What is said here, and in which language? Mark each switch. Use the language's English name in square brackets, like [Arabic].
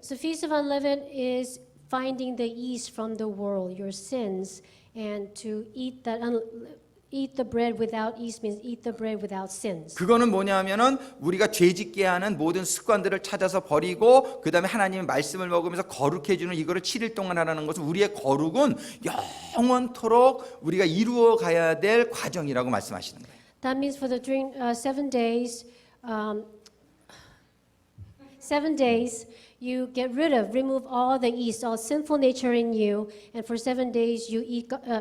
[English] So Feast of Unleavened is finding the yeast from the world, your sins, and to eat the bread without yeast means eat the bread without sins. [Korean] 그거는 뭐냐면은 우리가 죄짓게 하는 모든 습관들을 찾아서 버리고 그 다음에 하나님의 말씀을 먹으면서 거룩해지는 이거를 7일 동안 하라는 것은 우리의 거룩은 영원토록 우리가 이루어 가야 될 과정이라고 말씀하시는 거예요. [English] That means for during 7 days, 7 days, you get rid of, remove all the yeast, all sinful nature in you, and for 7 days you eat